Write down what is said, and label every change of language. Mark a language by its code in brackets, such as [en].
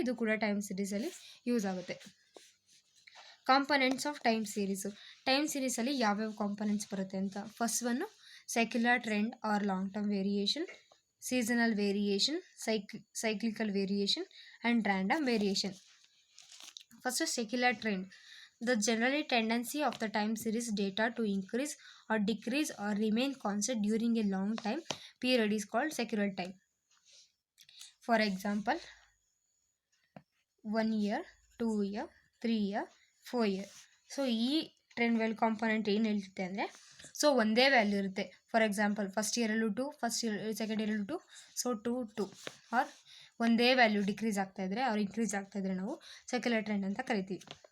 [kn] ಇದು ಕೂಡ time ಸೀರೀಸಲ್ಲಿ use ಆಗುತ್ತೆ. Components of time series. Time ಸೀರೀಸಲ್ಲಿ ಯಾವ್ಯಾವ ಕಾಂಪೊನೆಂಟ್ಸ್ ಬರುತ್ತೆ ಅಂತ. First one secular trend R long term variation, seasonal variation, cyclical variation and random variation. First secular trend. [en] The generally tendency of the time series data to increase or decrease or remain constant during a long time period is called secular time. For example, 1 year, 2 year, 3 year, 4 year. [kn] So ಈ trend value component ಏನು ಹೇಳ್ತಿದೆ ಅಂದರೆ, so ಒಂದೇ value ಇರುತ್ತೆ. For example first ಇಯರಲ್ಲೂ 2, second ಇಯರಲ್ಲೂ 2, so 2, 2 R ಒಂದೇ value decrease ಆಗ್ತಾ ಇದ್ರೆ ಅವ್ರು increase ಆಗ್ತಾ ಇದ್ರೆ ನಾವು ಸೆಕ್ಯುಲರ್ ಟ್ರೆಂಡ್ ಅಂತ ಕರಿತೀವಿ.